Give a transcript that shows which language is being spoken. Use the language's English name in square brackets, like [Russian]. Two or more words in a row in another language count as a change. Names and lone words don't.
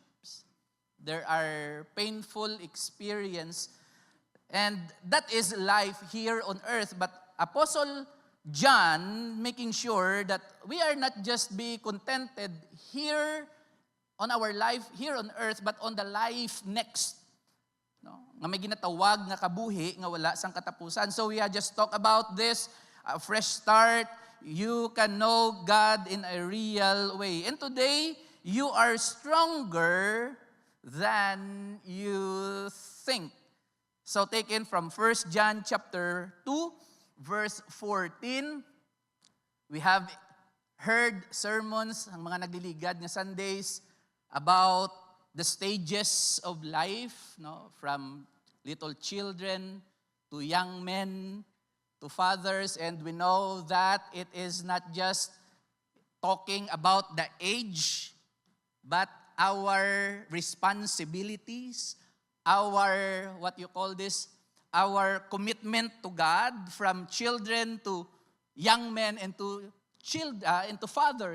[English] There are painful experience, and that is life here on earth. But Apostle John making sure that we are not just be contented here on our life here on earth, but on the life next. No? [Hiligaynon] Nga may ginatawag nga kabuhi nga wala sang katapusan. [English] So we have just talked about this, a fresh start. You can know God in a real way. And today, you are stronger than you think. So taken from 1 John chapter 2, verse 14, we have heard sermons, [Hiligaynon] ang mga nagliligad nga Sundays, [English] about the stages of life, [Hiligaynon] no? [English] From little children to young men to fathers, and we know that it is not just talking about the age, but our responsibilities, our, what you call this, our commitment to God, from children to young men and to fathers.